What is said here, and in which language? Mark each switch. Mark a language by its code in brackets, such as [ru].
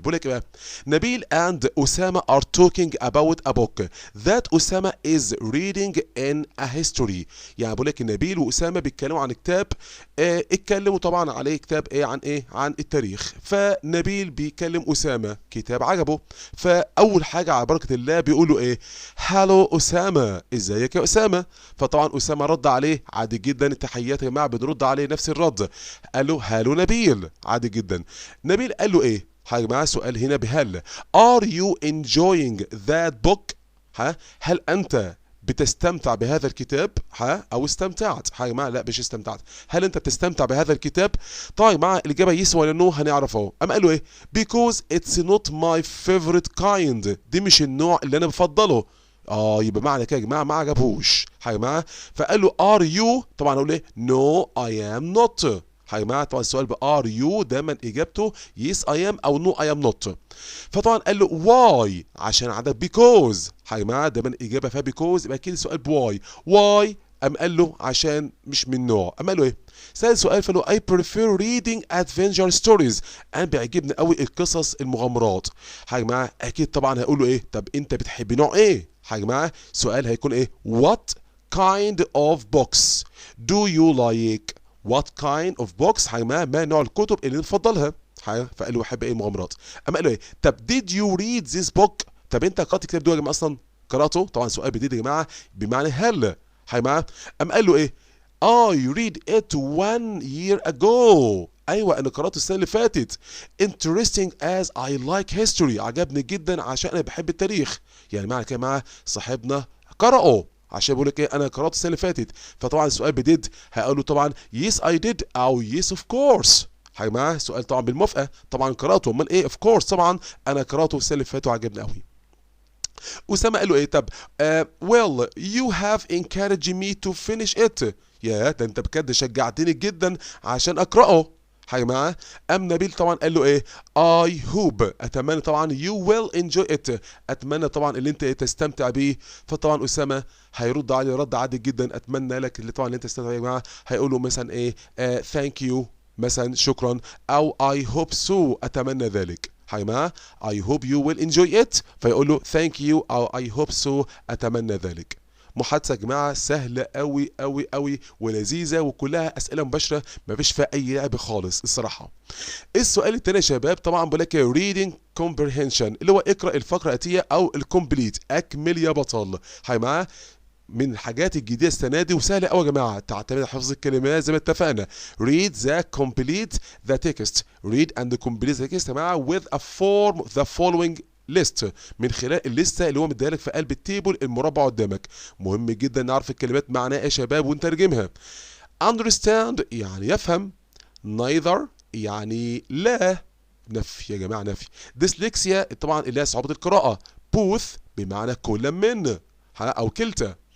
[ar] بقول لك ايه بقى؟ [en] نبيل and أسامة are talking about a book that أسامة is reading in a history. [ar] يعني بقول لك نبيل وأسامة بيتكلموا عن كتاب، اتكلموا طبعا عليه كتاب ايه عن ايه عن التاريخ. فنبيل بيكلم أسامة كتاب عجبه، فأول حاجة على بركة الله بيقول له ايه؟ هالو أسامة، ازيك يا أسامة؟ فطبعا أسامة رد عليه عادي جدا، التحيات يا جماعة بنرد عليه نفس الرد. قال له هالو نبيل، عادي جدا. نبيل قال له ايه؟ حاجة معاه سؤال هنا بهل. [en] Are you enjoying that book؟ [ar] هل أنت بتستمتع بهذا الكتاب؟ أو استمتعت؟ حاجة معاه لا مش استمتعت. هل أنت بتستمتع بهذا الكتاب؟ طيب مع الإجابة يس ولا نو هنعرف أهو. أما قال له إيه؟ [en] Because it's not my favorite kind. [ar] دي مش النوع اللي أنا بفضله. يبقى معنى كده يا جماعه ما عجبهوش حاجه معاه. فقال له [en] are you, [ar] طبعا اقول ايه؟ [en] No I am not. [ar] حاجه معاه طبعا السؤال بار يو دايما اجابته [en] yes I am [ar] او [en] No I am not. [ar] فطبعا قال له واي عشان عندك بيكوز. حاجه معاه دايما اجابه فيها بيكوز، يبقى اكيد السؤال بواي. واي قام قال له عشان مش من نوع. قام قال له ايه؟ سأل سؤال فقال له [en] I prefer reading adventure stories. [ar] انا بيعجبني قوي القصص المغامرات. حاجه معاه اكيد طبعا هيقول له ايه؟ طب انت بتحب نوع ايه؟ حاجه معاه سؤال هيكون ايه؟ [en] What kind of books [ar] do you like؟ What kind of books حاجه معاه ما نوع الكتب اللي نفضلها؟ حاجه فقال له بحب ايه المغامرات. اما قال له ايه؟ طب [en] did you read this book؟ [ar] طب انت قرأت الكتاب ده يا جماعه اصلا؟ قرأته؟ طبعا سؤال جديد يا جماعه بمعنى هل. حاجه معاه اما قال له ايه؟ [en] I read it 1 year ago. [ar] ايوه انا قراته السنه اللي فاتت. [en] Interesting as I like history. [ar] عجبني جدا عشان انا بحب التاريخ. يعني معنى كده مع صاحبنا قرأه عشان بيقول لك ايه؟ انا قراته السنه اللي فاتت. فطبعا السؤال بديد هيقول له طبعا [en] yes I did [ar] او [en] yes of course. [ar] حاجه معاه سؤال طبعا بالموافقه، طبعا قراته امال ايه؟ of course طبعا انا قراته السنه اللي فاتت وعجبني قوي. أسامة قال له ايه؟ طب [en] well you have encouraged me to finish it. [ar] يا ده انت بجد شجعتني جدا عشان اقراه. حاجه معاه. ام نبيل طبعا قال له ايه؟ [en] I hope [ar] اتمنى طبعا [en] you will enjoy it. [ar] اتمنى طبعا اللي انت تستمتع بيه. فطبعا اسامه هيرد عليه رد عادي جدا، اتمنى لك اللي طبعا اللي انت تستمتع بيه يا جماعه. هيقول له مثلا ايه؟ thank you مثلا شكرا، او [en] I hope so [ar] اتمنى ذلك. حاجه معاه [en] I hope you will enjoy it، [ar] فيقول له thank you او [en] I hope so [ar] اتمنى ذلك. محادثه يا جماعه سهله قوي قوي قوي ولذيذه وكلها اسئله مباشره مفيش فيها اي لعب خالص الصراحه. السؤال التاني يا شباب طبعا بقول لك reading comprehension اللي هو اقرا الفقره الاتيه او الكومبليت اكمل يا بطل. حاجه معاه من الحاجات الجديده السنه دي وسهله قوي يا جماعه، تعتمد على حفظ الكلمات زي ما اتفقنا. [en] read the complete the text. read and complete the text [ar] يا جماعه [en] with a form the following list. [ar] من خلال الليسته اللي هو مديها لك في قلب التيبل المربع قدامك. مهم جدا نعرف الكلمات معناها ايه يا شباب ونترجمها. understand يعني يفهم. neither يعني لا، نفي يا جماعه نفي. dyslexia طبعا اللي هي صعوبه القراءه. both بمعنى كل من او كلتا.